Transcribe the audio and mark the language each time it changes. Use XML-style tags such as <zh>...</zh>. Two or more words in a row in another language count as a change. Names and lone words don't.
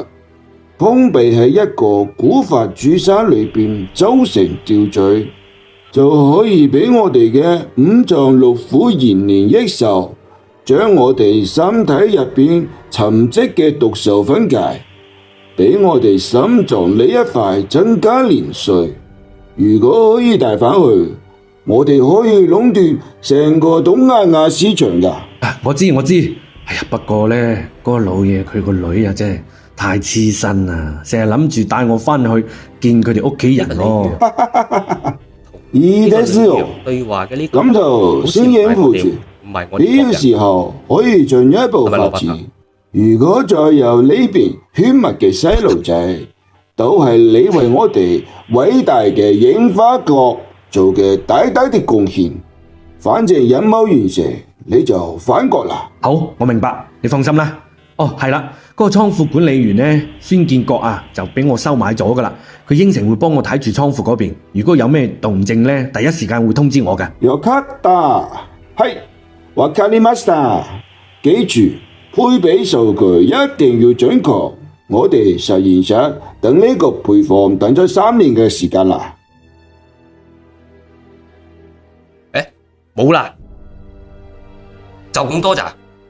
<yue>封閉喺一個古法主山裏邊組成吊墜，就可以俾我哋嘅五臟六腑延年益壽，將我哋身體入邊沉積嘅毒素分解，俾我哋心臟呢一塊增加年歲。如果可以帶返去，我哋可以壟斷成個東亞亞市場㗎。我知。哎呀，不過呢，嗰個老嘢佢個女啊，真係太黐身啦，成日諗住帶我返去見佢哋屋企人咯。</yue> <ja>いいですよ。</ja> <yue>對話嘅呢咁就先應付住。呢個時候可以進一步發展。如果再有呢邊血脈嘅細路仔，都係你為我哋偉大嘅櫻花國做嘅大大的貢獻。反正任務完成，你就返國啦。好，我明白，你放心啦。哦，係啦，嗰個倉庫管理員呢，孫建國啊，就俾我收買咗噶啦。佢應承會幫我睇住倉庫嗰邊，如果有咩動靜呢，第一時間會通知我嘅。</yue> <ja>よかった。係、わかりました。</ja> <yue>記住，配比數據一定要準確。我哋實驗室等呢個配方等咗3年嘅時間啦。冇啦，就咁多咋？</yue>